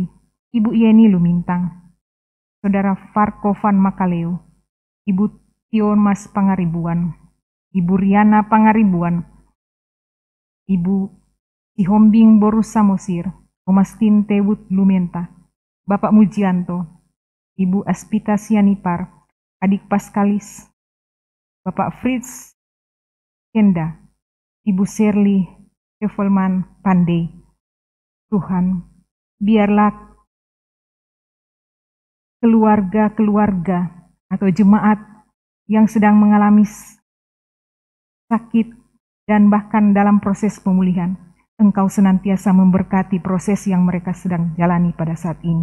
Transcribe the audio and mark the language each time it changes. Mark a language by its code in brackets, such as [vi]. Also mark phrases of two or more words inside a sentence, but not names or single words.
[id] Ibu Yeni Lumintang, Saudara Farko Van Makaleo, Ibu Tionmas Pangaribuan, Ibu Riana Pangaribuan, Ibu Sihombing Borus Samosir, Omastin Tewut Lumenta, Bapak Mujianto, Ibu Aspita Sianipar, Adik Paskalis, Bapak Fritz Kenda, Ibu Shirley Kevelman Pandey. Tuhan, biarlah keluarga-keluarga atau jemaat yang sedang mengalami sakit dan bahkan dalam proses pemulihan, Engkau senantiasa memberkati proses yang mereka sedang jalani pada saat ini.